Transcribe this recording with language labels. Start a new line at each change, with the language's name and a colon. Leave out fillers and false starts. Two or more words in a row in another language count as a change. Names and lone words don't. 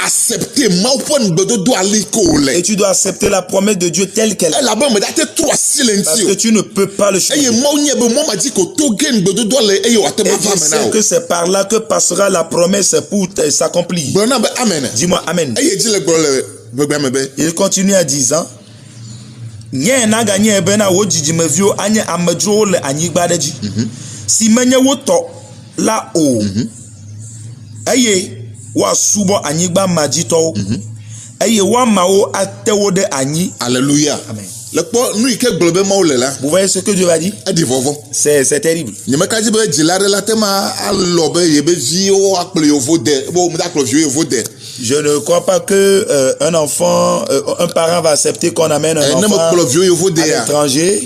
French: Et tu dois accepter la promesse de Dieu telle qu'elle est. Parce que tu ne peux pas le changer. Et je sais que c'est par là que passera la promesse pour s'accomplir. Dis-moi Amen. Il continue à dire,
Ewe: si menye woto la o aye wa subo anyigba majito aye wa mawo atewo de anyi.
French: Alléluia. Amen. Vous voyez ce que Dieu va dire? C'est terrible. Je ne crois pas que un enfant, un parent va accepter qu'on amène un enfant à l'étranger.